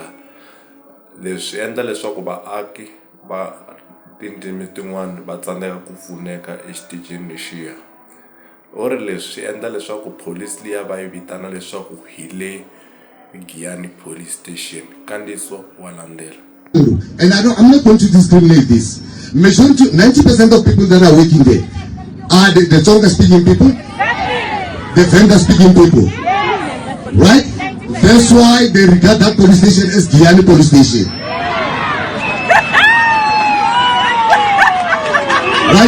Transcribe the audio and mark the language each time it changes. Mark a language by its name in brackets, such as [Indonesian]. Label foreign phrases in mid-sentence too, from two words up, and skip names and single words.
[Tsonga] Leswi endla leswaku vaaki va tindzimi tin'wana va tsandzeka ku pfuneka exitichini lexiya. Leswi endla leswaku police liya va yi vitana leswaku hi le Giyani PoliceStation. Kandiso wa landela. [English] And I'm not going to discriminate this. Majority, 90% of people that are working there are the Tsonga speaking people, the VhaVhenda speaking people, right? That's why they regard that police station as Giyani Police Station, right?